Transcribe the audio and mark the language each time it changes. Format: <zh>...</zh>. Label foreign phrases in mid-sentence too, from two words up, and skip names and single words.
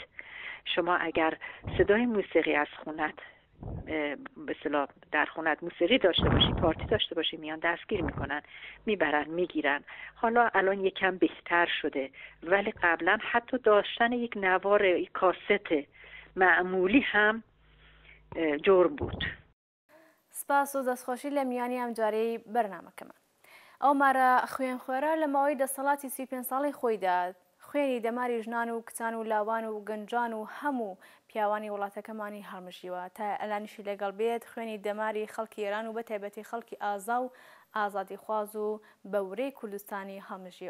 <fa>شما اگر صدای موسیقی از خونت به اصطلاح در خونت موسیقی داشته باشی، پارتی داشته باشی، میان دستگیر میکنن، میبرن، میگیرن. حالا الان یکم بهتر شده، ولی قبلا حتی داشتن یک نوار، یک کاست معمولی هم جرم بود.</fa> <ckb>سپاس و دەستخۆشی لە میانی ئەم جارەی بەرنامەکەمان. ئەو مارە خوێنخوێرە لە ماوەی دەسەڵاتی 35 ساڵی خۆیدا خوێنی دەماری ژنان و کچان و لاوان و گەنجان و هەموو پیاوانی وڵاتەکەمانی هەڵمژیوە تا ئەلانیشی لەگەڵ بێت خوێنی دەماری خەڵکی ئێران و بەتایبەتی خەڵکی ئازا و ئازادیخواز و بەورەی کوردستانی هەڵمژیوە.</ckb>